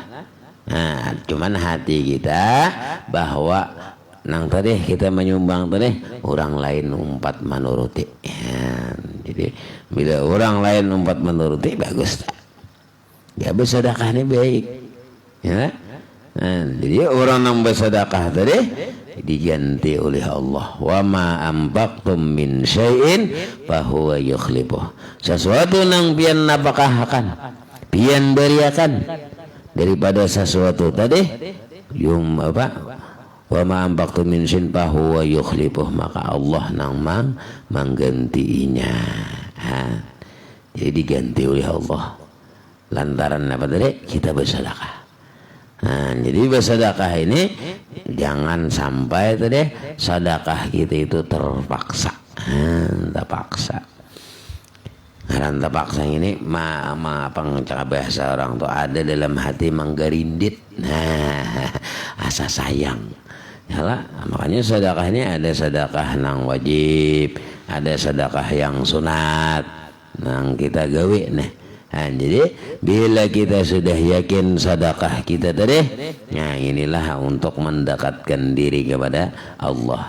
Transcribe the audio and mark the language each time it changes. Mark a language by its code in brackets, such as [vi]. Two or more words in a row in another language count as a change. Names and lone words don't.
[bjn] Cuman hati kita bahwa nang tadi kita menyumbang tadi orang lain umpat menuruti. Jadi bila orang lain umpat menuruti bagus tak? Ya bersedekah ini baik. Ya. Jadi orang yang bersedekah tadi diganti oleh Allah. [ar] وما أنفقتم من شيء فهو يخلفه. [bjn] Sesuatu nang pian napakahkan, pian beriakan daripada sesuatu tadi [ar] وما أنفقتم من شيء فهو يخلفه, [bjn] maka Allah nang menggantinya. Jadi diganti oleh Allah lantaran apa tadi? Kita bersedekah. Jadi bersedekah ini jangan sampai tadi sedekah kita itu terpaksa. Terpaksa. Terpaksa ini cakap bahasa orang tuh ada dalam hati menggerindit. Asa sayang. Yalah, makanya sedekah ini ada sedekah nang wajib, ada sedekah yang sunat nang kita gawe nih. Jadi bila kita sudah yakin sedekah kita tadi, nah inilah untuk mendekatkan diri kepada Allah.